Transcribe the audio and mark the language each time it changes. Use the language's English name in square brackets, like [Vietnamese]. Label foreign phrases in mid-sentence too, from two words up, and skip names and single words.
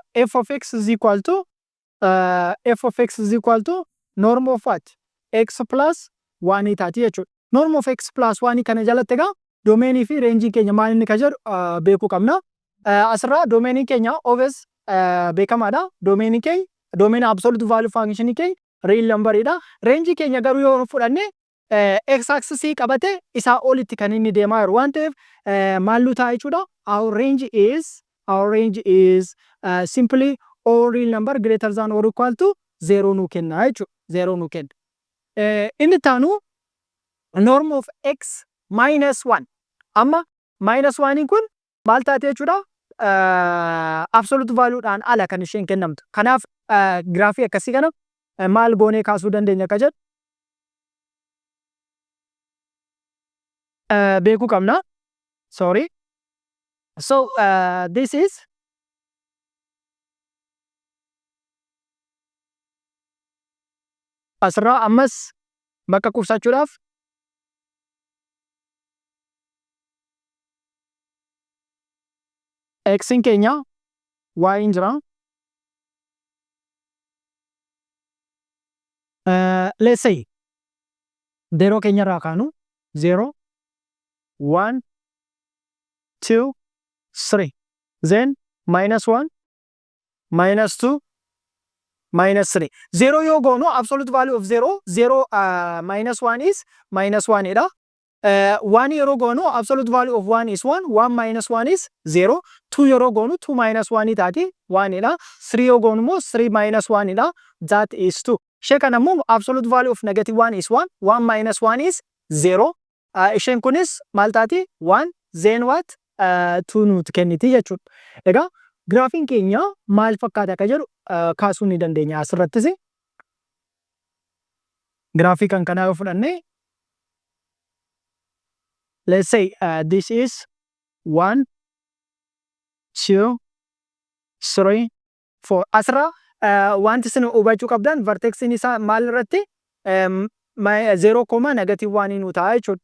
[English] F of x is equal to norm of what? X plus 1 [Oromo] taati jechuudha. [English] Norm of x plus 1 [Oromo] kana jalatti egaa doomeenii fi reenjii keenya maal inni ka jedhu beekuu qabna. Asirraa doomeenii keenya obvious beekamaadha. Doomeenii [English] absolute value function [Oromo] keenya [English] real number [Oromo] dha. Reenjii keenya garuu yoo fudhanne [English] x axis [Oromo] qabate isaa olitti kan inni deemaa jiru waan ta'eef maal nu ta'a jechuudha? [English] Our range is simply all real number greater than or equal to 0 [Oromo] nu kenna jechuudha. 0 nu kenna. Inni taanu [English] norm of x minus 1. [Oromo] Amma minus 1 kun maal taate jechuudha? [English] Absolute value [Oromo] dhaan ala kan isheen kennamtu. Kanaaf graafii akkasii kana maal goonee kaasuu dandeenya ka jedhu beekuu qabna. Sorry. [English] So this is [Oromo] asirraa ammas bakka qusachuudhaaf x keenya y jira. [English] Let's say 0 [Oromo] keenya irraa kaanu [English] 0 1 2 3 then minus 1 minus 2 minus 3. 0 [Oromo] yoo goonu [English] absolute value of 0 0 minus 1 is minus 1 dha. 1 [Oromo] yeroo goonu [English] absolute value of 1 is 1 1 minus 1 is 0. [Oromo] 2 yeroo goonu [English] 2 minus 1 [Oromo] taati 1 dha. 3 yoo goonu immoo [English] 3 minus 1 [Oromo] dha. [English] That is 2. [Oromo] Ishee kana immoo [English] absolute value of negative 1 is 1 1 minus 1 is 0. [Oromo] Isheen kunis maal taati 1 [English] then what [Oromo] 2 nuti kenniti jechuudha. Egaa giraafiin keenya maal fakkaata akka jedhu kaasuu ni dandeenya asirrattis. Giraafii kan kanaa yoo fudhanne [English] let's say this is [Oromo] 1 2 3 4 asirra wanti isin hubachuu qabdan vertexin isaa maal irratti 0, negative 1 nu ta'a jechuudha.